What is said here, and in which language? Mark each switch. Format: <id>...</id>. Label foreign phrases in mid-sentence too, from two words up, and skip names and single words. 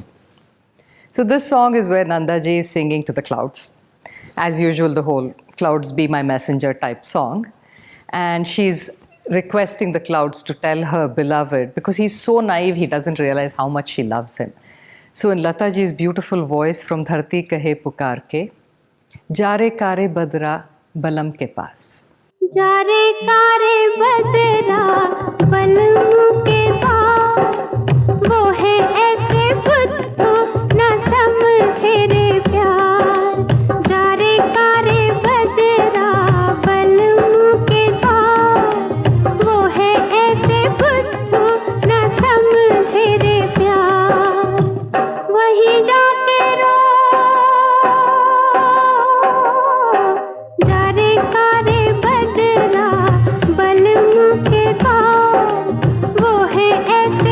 <en>So this song is where Nandaji is singing to the clouds. As usual, the whole clouds be my messenger type song. And she's requesting the clouds to tell her beloved, because he's so naive, he doesn't realize how much she loves him. So in Lataji's beautiful voice from Dharti Kahe Pukar Ke, Jare Kare Badra Balam Ke Paas.</en> <hi>जारे कारे बदरा बलम के पास वो है ऐसे बुद्धू न समझे रे प्यार जारे कारे बदरा बलम के पास वो है ऐसे बुद्धू न समझे रे प्यार वही जाके रो जारे कारे बलम के पास वो है</hi>